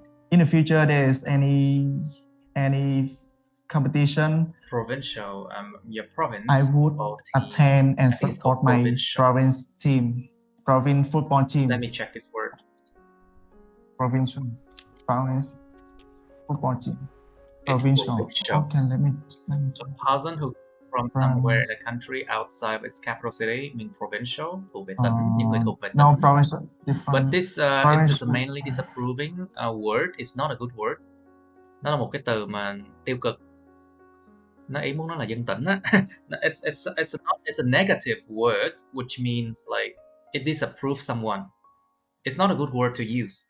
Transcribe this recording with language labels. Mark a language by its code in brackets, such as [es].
[en] In the future, there is any competition, provincial, your province, I would attend and support my province football team. Let me check this word. Province football team. Provincial. Okay, let me check. A person who from somewhere in the country outside its capital city mean provincial, [vi] thuộc về tỉnh, những người thuộc về tỉnh. [en] No, provincial. But this it is a mainly disapproving word. It's not a good word. [vi] Nó là một cái từ mà tiêu cực. Nó ý muốn nói là dân tỉnh á. [en] It's a negative word, which means like it disapproves someone. It's not a good word to use.